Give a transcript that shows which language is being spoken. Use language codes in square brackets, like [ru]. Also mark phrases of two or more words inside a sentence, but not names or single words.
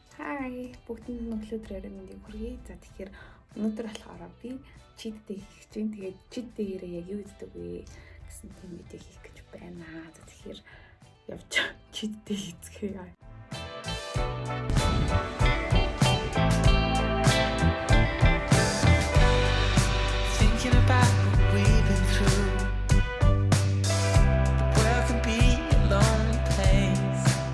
[mn] Hi, бүгдэнд нь өглөөдрөөр мэндийг хүргэе. За тэгэхээр өнөөдөр болохоор би [en] cheat day [mn] хийх гэж байна. Тэгээд [en] cheat day- [mn] ээрээ яг юу хийдэг вэ гэсэн тийм мэдээ хийх гэж байна. За тэгэхээр явж [en] cheat day [mn] хийцгээе. [en] Thinking about what we've been through. The world can be a lonely place.